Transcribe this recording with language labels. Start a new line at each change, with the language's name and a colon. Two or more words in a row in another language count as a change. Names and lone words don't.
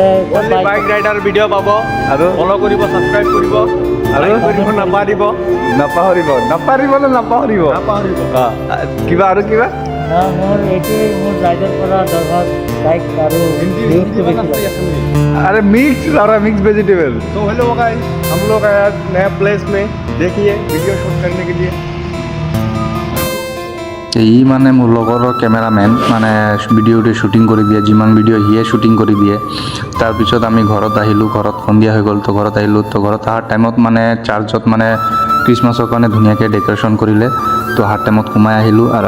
English: bike rider video'
Assamese: পাব আৰু ফ'ল' কৰিব, ছাবস্ক্ৰাইব কৰিব আৰু কৰিব নাপাহৰিব নাপাহৰিব নে নাপাহৰিব? কিবা আৰু কিবা? মোৰ এইটোৱে মোৰ ৰাইডৰ পৰা দৰকাৰ লাইক আৰু ভিউজটো বেছি লাগে।
Hindi: अरे मिक्स सारा मिक्स वेजिटेबल। तो
English: hello guys,
Hindi: हम लोग आए आज नया प्लेस में, देखिए वीडियो शूट करने के लिए।
Assamese: ই মানে মোৰ লগৰ কেমেৰামেন, মানে ভিডিঅ'টো শ্বুটিং কৰি দিয়ে। যিমান ভিডিঅ' সিয়ে শ্বুটিং কৰি দিয়ে। তাৰপিছত আমি ঘৰত আহিলোঁ। ঘৰত সন্ধিয়া হৈ গ'ল, তো ঘৰত আহিলোঁ। তো ঘৰত অহাৰ টাইমত মানে চাৰ্চত মানে খ্ৰীষ্টমাছৰ কাৰণে ধুনীয়াকৈ ডেক'ৰেশ্যন কৰিলে। তো অহাৰ টাইমত সোমাই আহিলোঁ আৰু